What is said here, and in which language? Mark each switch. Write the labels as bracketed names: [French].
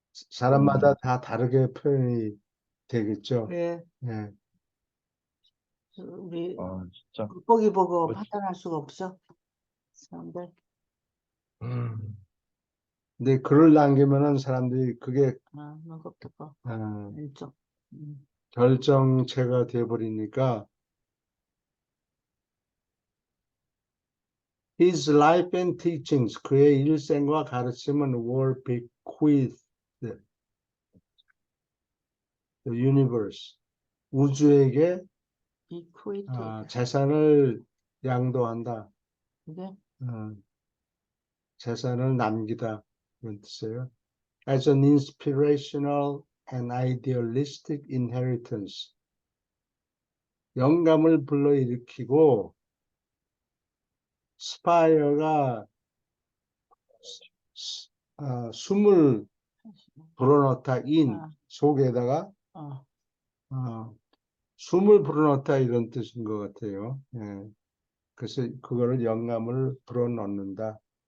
[Korean] 사람마다 다 다르게 표현이 되겠죠. 예. 예. 우리 진짜. 겉보기 보고 어, 판단할 수가 없어. 사람들. 음. 근데 글을 남기면은 사람들이 그게 너무 koptı고. 어, 일종. 결정체가 돼버리니까 [English] His life and teachings, [Korean] 그의 일생과 가르침은 [English] were bequeathed the universe, [Korean] 우주에게 [English] Bequeathed. [Korean] 재산을 양도한다. 그게 어, 재산을 남기다 그런 뜻이에요. [English] As an inspirational and idealistic inheritance. [Korean] 영감을 불러일으키고 스파이어가 숨을 불어넣다 in 아. 속에다가 어, 숨을 불어넣다 이런 뜻인 것 같아요. 예. 그래서 그거를 영감을 불어넣는다.